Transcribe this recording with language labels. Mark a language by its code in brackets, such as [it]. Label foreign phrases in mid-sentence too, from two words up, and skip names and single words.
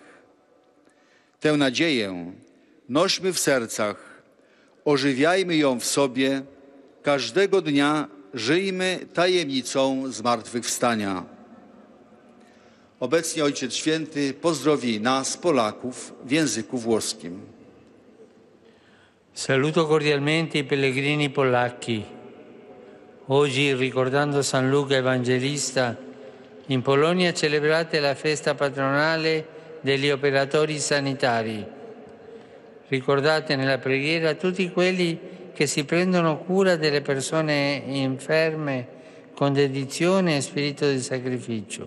[pl] Tę nadzieję nośmy w sercach, ożywiajmy ją w sobie, każdego dnia żyjmy tajemnicą zmartwychwstania. Obecnie Ojciec Święty pozdrowi nas, Polaków, w języku włoskim. [it] Saluto cordialmente i pellegrini polacchi. Oggi, ricordando San Luca Evangelista, in Polonia celebrate la festa patronale degli operatori sanitari. Ricordate nella preghiera tutti quelli che si prendono cura delle persone inferme con dedizione e spirito di sacrificio.